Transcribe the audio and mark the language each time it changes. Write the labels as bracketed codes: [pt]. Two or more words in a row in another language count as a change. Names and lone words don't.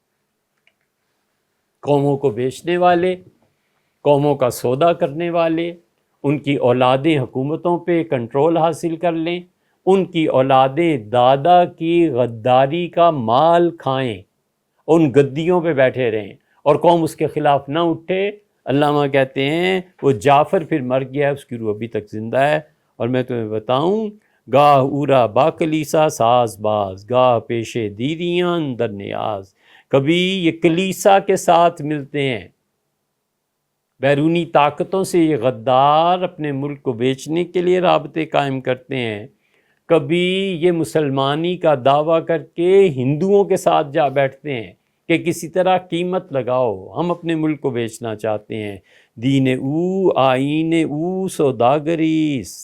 [ur] قوموں کو بیچنے والے، قوموں کا سودا کرنے والے، ان کی اولادیں حکومتوں پہ کنٹرول حاصل کر لیں، ان کی اولادیں دادا کی غداری کا مال کھائیں، ان گدیوں پہ بیٹھے رہیں اور قوم اس کے خلاف نہ اٹھے۔ علامہ کہتے ہیں وہ جعفر پھر مر گیا ہے، اس کی روح ابھی تک زندہ ہے۔ اور میں تمہیں بتاؤں، [fa] گاہ اورا با کلیسا ساز باز، گاہ پیشے دیریاں اندر نیاز، کبھی [ur] یہ کلیسا کے ساتھ ملتے ہیں، بیرونی طاقتوں سے یہ غدار اپنے ملک کو بیچنے کے لیے رابطے قائم کرتے ہیں، کبھی یہ مسلمانی کا دعویٰ کر کے ہندوؤں کے ساتھ جا بیٹھتے ہیں کہ کسی طرح قیمت لگاؤ، ہم اپنے ملک کو بیچنا چاہتے ہیں، [fa] دین او آئین او سوداگریست۔